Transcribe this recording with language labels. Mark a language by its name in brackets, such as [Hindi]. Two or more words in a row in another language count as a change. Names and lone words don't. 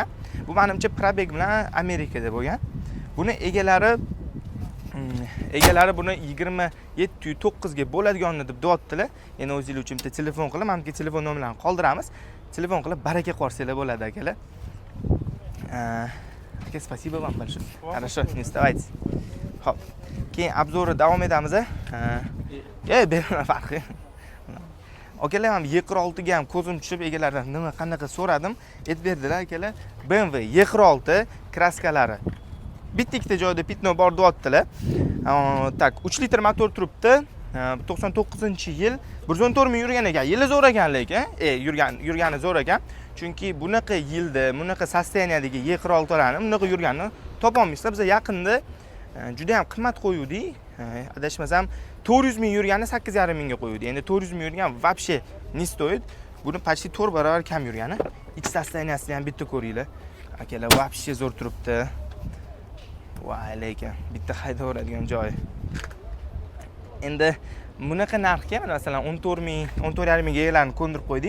[Uzbek] Bu menimcha probeg bilan Amerikada bo'lgan. Buni egalari buni 27.9 ga bo'ladiganini deb deyaptilar. Yana o'zingizlar uchun bitta telefon qilib, menga telefon nomerlarini qoldiramiz. Telefon qilib baraka qo'rsanglar bo'ladi, akalar. Aka, [Russian] спасибо вам большое. Хорошо, не вставайте. [Uzbek] Xo'p. Keyin obzorni davom etamiz. Berma farqi. Akalar, men Y46 ga ham ko'zim tushib, egalardan nima qanaqa so'radim, aytib berdilar, akalar. BMW Y46 kraskalari bitta joyda pitno bor deyaptilar. Tak, 3 litr motor turibdi. 99-yil 114 ming yurgan ekan. Yili zo'r ekan lekin, yurgani zo'r ekan. Chunki bunaqa yilda, bunaqa sostoyaniyadagi Y46larni bunaqa yurganini topa olmaysizlar. Biz yaqinda juda ham qimmat qo'yuvdik. Adashmasam 400 ming yurgani 8,5 mingga qo'yuvdik. Endi 400 ming yurgan [Russian] вообще не стоит. [Uzbek] Buni почти 4 barobar kam yurgani. Ichki sostoyaniyasini ham bitta ko'ringlar. Akalar, вообще zo'r turibdi. Voy, lekin bitta haydaveradigan joyi. Endi bunaqa narxga, masalan 14 ming, 14,5 mingga egalarni ko'ndirib qo'ydik.